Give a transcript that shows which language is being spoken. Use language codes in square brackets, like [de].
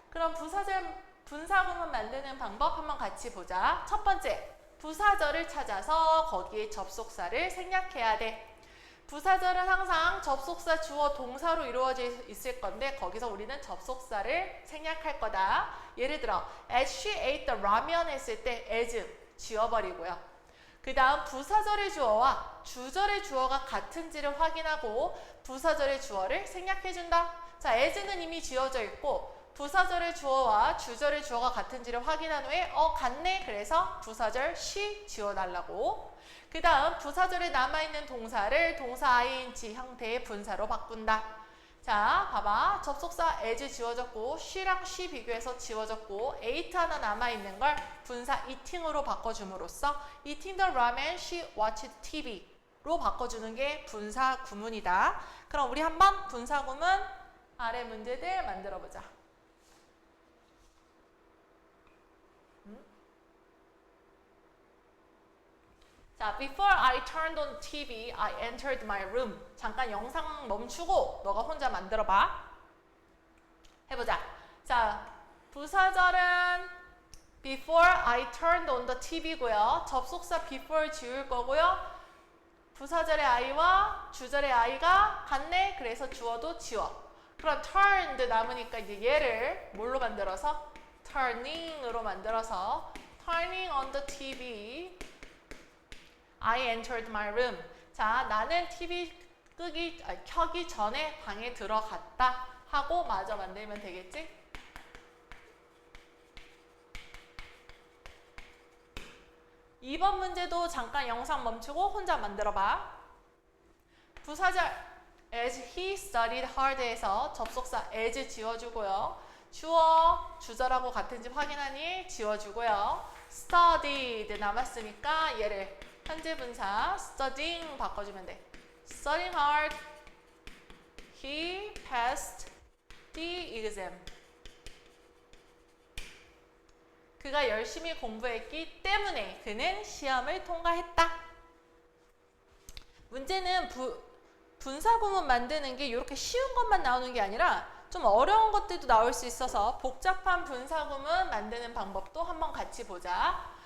[ko] 그럼 분사구문 만드는 방법 한번 같이 보자. 첫 번째, 부사절을 찾아서 거기에 접속사를 생략해야 돼. 부사절은 항상 접속사, 주어, 동사로 이루어져 있을 건데 거기서 우리는 접속사를 생략할 거다. 예를 들어 [en] as she ate the ramen [ko] 했을 때 as 지워버리고요. 그 다음 부사절의 주어와 주절의 주어가 같은지를 확인하고 부사절의 주어를 생략해준다. 자, as는 이미 지워져 있고 부사절의 주어와 주절의 주어가 같은지를 확인한 후에 같네. 그래서 부사절 she 지워달라고. 그 다음 부사절에 남아있는 동사를 동사 ing 형태의 분사로 바꾼다. 자, 봐봐. 접속사 as 지워졌고 she랑 she 비교해서 지워졌고 ate 하나 남아있는 걸 분사 eating으로 바꿔줌으로써 [en] eating the ramen, she watched TV [ko] 로 바꿔주는 게 분사 구문이다. 그럼 우리 한번 분사 구문 아래 문제들 만들어보자. [en] 자, before I turned on TV, I entered my room. [ko] 잠깐 영상 멈추고 너가 혼자 만들어봐. 해보자. 자, 부사절은 [en] before I turned on the TV고요. [ko] 접속사 before 지울 거고요. 부사절의 I와 주절의 I가 같네. 그래서 주어도 지워. 그럼 turned 남으니까 이제 얘를 뭘로 만들어서? [en] turning으로 [ko] 만들어서 [en] turning on the TV. I entered my room. [ko] 자, 나는 TV 켜기 전에 방에 들어갔다 하고 마저 만들면 되겠지? 이번 문제도 잠깐 영상 멈추고 혼자 만들어봐. 부사절 [en] as he studied hard [ko] 에서 접속사 as 지워주고요. 주어, 주절하고 같은지 확인하니 지워주고요. studied 남았으니까 얘를 현재 분사 studying 바꿔주면 돼. [en] Studying hard, he passed the exam. [ko] 그가 열심히 공부했기 때문에 그는 시험을 통과했다. 문제는 분사구문 만드는 게 이렇게 쉬운 것만 나오는 게 아니라 좀 어려운 것들도 나올 수 있어서 복잡한 분사구문 만드는 방법도 한번 같이 보자.